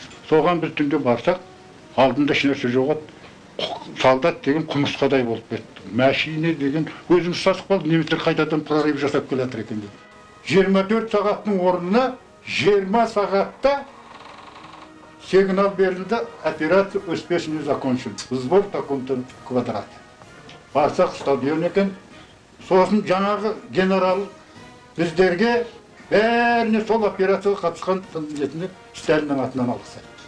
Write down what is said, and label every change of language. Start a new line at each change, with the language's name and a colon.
Kazakh: Соған біз түнде барсақ, алдында ешнәрсе жоқ еді. Солдат деген құмырсқадай болып кетті. Машина деген өзіміз сасып қалдық, немістер қайтадан прорыв жасап келе жатыр екен деді. 24 сағаттың орнына 20 сағатта сигнал берілді,
Russian: операция успешно закончена. Сбор в таком-то квадрате.
Kazakh: Барсақ стадион екен. Сосын жаңағы генерал біздерге бәріне сол операцияға қатысқан қызметіне Сталиннің атынан алғысы.